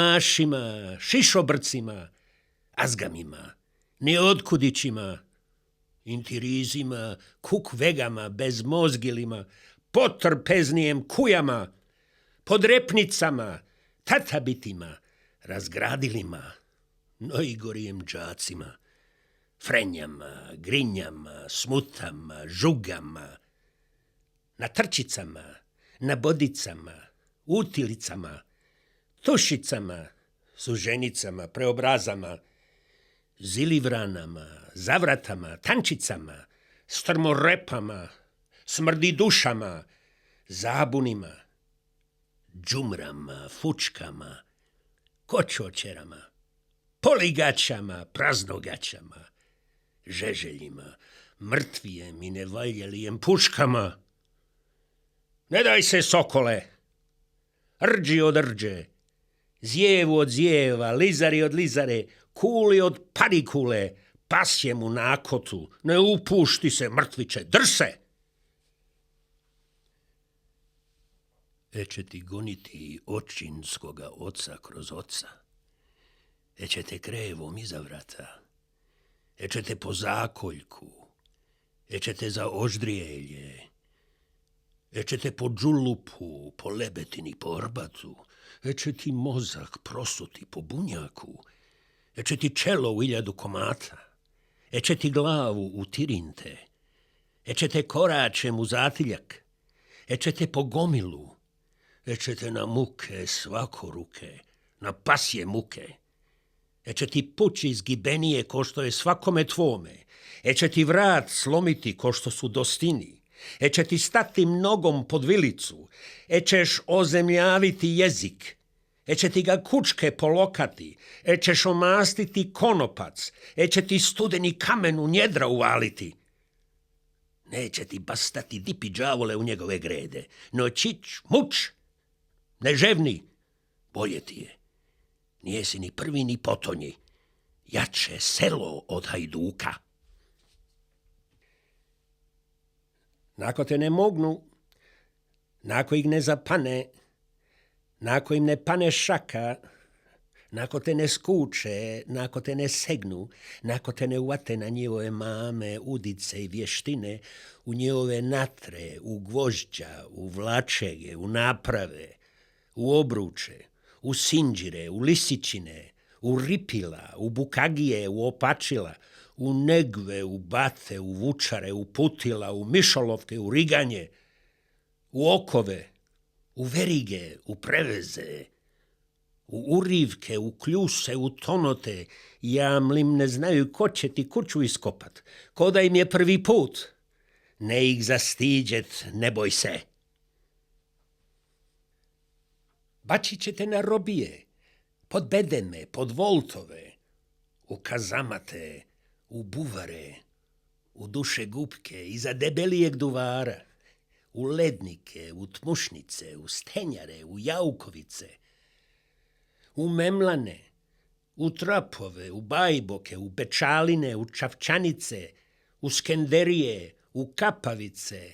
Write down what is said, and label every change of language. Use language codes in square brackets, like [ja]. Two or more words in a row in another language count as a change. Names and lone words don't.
[sr] Đulumašima, Šišobrcima, Azgamima, Neotkudićima, intirizima, kukvegama, bezmozgilima, potrpeznijem kujama, podrepnicama, tatabitima, razgradilima, najgorijem džacima, frenjama, grinjama, smutama, žugama, na trčicama, na bodicama, utilicama, tušicama, suženicama, preobrazama, zilivranama, zavratama, tančicama, strmorepama, smrdidušama, zabunima, džumrama, fučkama, kočočerama, poligačama, praznogačama, žeželjima, mrtvijem i nevaljelijem puškama. Ne daj se, sokole, rđi od rđe, zjevu od zjeva, lizari od lizare, kuli od parikule, pasjem u nakotu, ne upušti se, mrtviče, drž se! Eće ti goniti očinskoga oca kroz oca, eće te krevom iza vrata, eće te po zakoljku, eće te za oždrijelje, eće te po džulupu, po lebetini, po orbatu, eće ti mozak prosuti po bunjaku, eće ti čelo u 1000 komata, eće ti glavu u tirinte, eće te koračem u zatiljak, eće te po gomilu, eće te na muke svakoruke, na pasje muke, eće ti pući izgibenije ko što je svakome tvome, eće ti vrat slomiti ko što su dostini, eće ti stati nogom pod vilicu, ećeš ozemljaviti jezik, eće ti ga kučke polokati, ećeš omastiti konopac, eće ti studeni kamen u njedra uvaliti. Neće ti bastati dipi đavole u njegove grede, no čić, muč, ne ževni, bolje ti je. Nijesi ni prvi ni potonji, jače selo od hajduka. Nako te ne mognu, nako ih ne zapane, nako im ne pane šaka, nako te ne skuče, nako te ne segnu, nako te ne uvate na njihove mame, udice i vještine, u njihove natre, u gvožđa, u vlačege, u naprave, u obruče, u sinđire, u lisičine, u ripila, u bukagije, u opačila, u negve, u bate, u vučare, u putila, u mišolovke, u riganje, u okove, u verige, u preveze, u urivke, u kljuse, u tonote, jamlim ne znaju ko će ti kuću iskopat, ko da im je prvi put. Ne ih zastiđet, ne boj se. Bačit ćete na robije, pod bedeme, pod voltove, u kazamate, u buvare, u duše gubke, iza debelijeg duvara, u lednike, u tmušnice, u stenjare, u jaukovice, u memlane, u trapove, u bajboke, u pečaline, u čavčanice, u skenderije, u kapavice,